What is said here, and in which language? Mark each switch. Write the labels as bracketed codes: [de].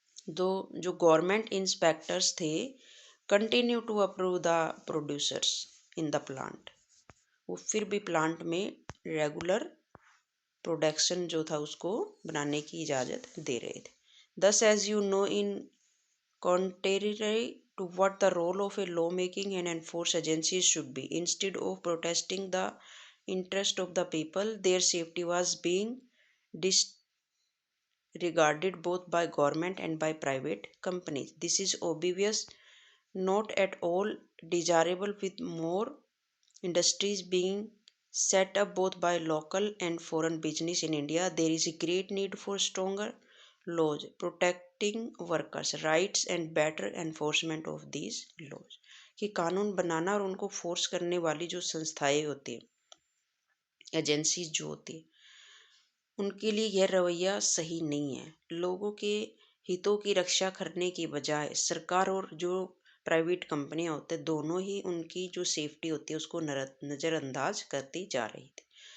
[hi] दो जो [en] government inspectors थे continue to approve the producers in the plant, [hi] वो फिर भी प्लांट में रेगुलर प्रोडक्शन जो था उसको बनाने की इजाज़त दे रहे थे। [en] Thus, as you know, in contrary to what the role of a lawmaking and enforce agencies should be, instead of protesting the interest of the people, their safety was being disregarded both by government and by private companies. This is obvious, not at all desirable, with more industries being set up both by local and foreign business in India. There is a great need for stronger laws protecting workers' rights and better enforcement of these laws. [hi] कि कानून बनाना और उनको force करने वाली जो संस्थाएं होती हैं, एजेंसीज जो होती हैं, उनके लिए यह रवैया सही नहीं है। लोगों के हितों की रक्षा करने की बजाय सरकार और जो प्राइवेट कंपनियां होते हैं, दोनों ही उनकी जो सेफ्टी होती है उसको नज़रअंदाज करती जा रही थी।